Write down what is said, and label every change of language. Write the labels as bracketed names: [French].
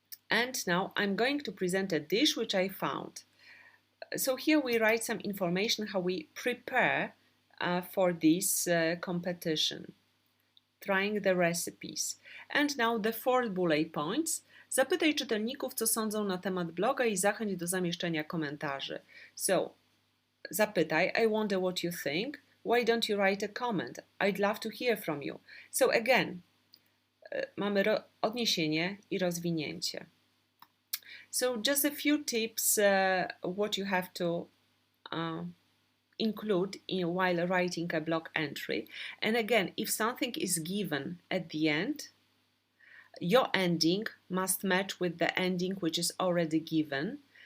[English] And now I'm going to present a dish which I found. So here we write some information how we prepare for this competition, trying the recipes. And now the fourth bullet points. [Polish] Zapytaj czytelników, co sądzą na temat bloga i zachęć do zamieszczenia komentarzy. [English] So, zapytaj, I wonder what you think. Why don't you write a comment? I'd love to hear from you. So again, [Polish] mamy odniesienie i rozwinięcie. [English] So just a few tips what you have to include while writing a blog entry. And again, if something is given at the end, your ending must match with the ending which is already given.